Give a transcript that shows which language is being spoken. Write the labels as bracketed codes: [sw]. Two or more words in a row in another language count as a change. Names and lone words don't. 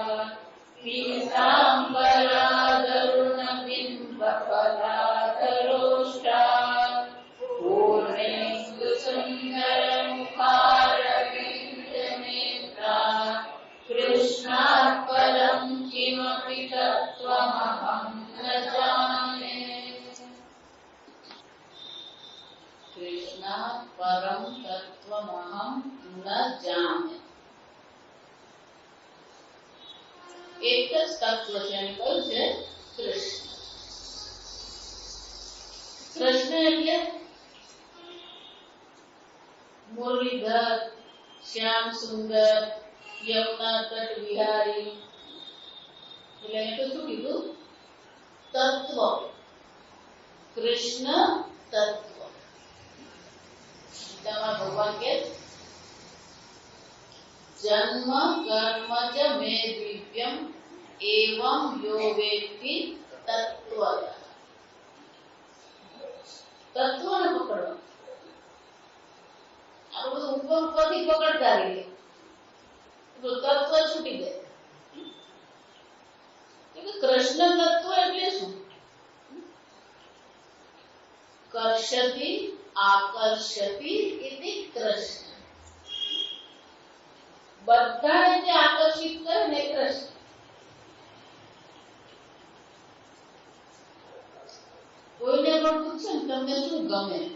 [sa] पीताम्बरादरुणबिम्बफलाधरोष्टा पूर्णेन्दुसुन्दरमुखारविन्दनेत्रा कृष्णात् परं किमपि तत्त्वमहं न जाने कृष्णात् परं तत्त्वमहं न जाने [gu] एक જ તત્વ છે એમ કહ્યું છે કૃષ્ણ કૃષ્ણ એટલે મુરલીધર શ્યામ સુંદર યમુના તટ વિહારી એટલે એને તો શું કીધું તત્વ કૃષ્ણ તત્વ ગીતામાં ભગવાન કે [sa] जन्म कर्म च मे दिव्यम एवं यो वेत्ति तत्त्वतः [gu] તત્વને પકડવા આ બધું ઉપર ઉપરથી પકડતા રહીએ તો તત્વ છૂટી જાય એટલે કૃષ્ણ તત્વ એટલે શું [sa] કર્ષતિ આકર્ષતિ ઇતિ કૃષ્ણ [gu] બધાને જે આકર્ષિત કરે ને કૃષ્ણ કોઈને પણ પૂછે ને તમને શું ગમે